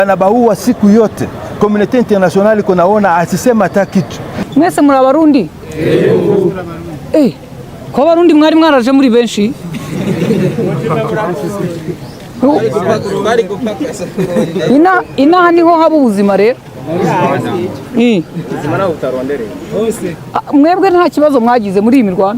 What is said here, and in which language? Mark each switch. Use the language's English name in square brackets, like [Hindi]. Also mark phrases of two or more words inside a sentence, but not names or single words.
[Swahili] Anabaua siku yote. [English] Community international [Swahili] kunaona asisema hata kitu. [Kinyarwanda] Mwese muri abarundi? Ko abarundi mwari mwaraje muri benshi? Ina niho haba ubuzima rero. Mwebwe nta kibazo mwagize muri iyi mirwano?